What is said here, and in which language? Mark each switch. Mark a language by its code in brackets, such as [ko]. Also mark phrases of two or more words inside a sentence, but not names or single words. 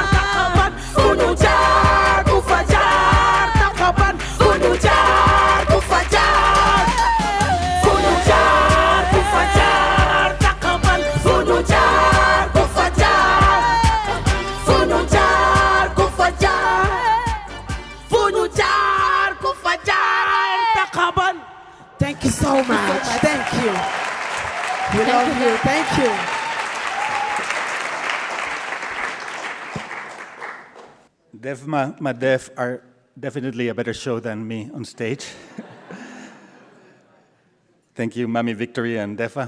[wo] taqaban fu ñu jaar ku fa jaar taqaban fu ñu jaar ku fa jaar fu ñu jaar ku fa jaar taqaban fu ñu jaar ku fa jaar fu ñu jaar ku fa jaar fu ñu jaar ku fa jaar taqaban. [en] Thank you so much. Thank you. We love you. Thank you. My Deaf are definitely a better show than me on stage. Thank you, Mami Victory and Defa.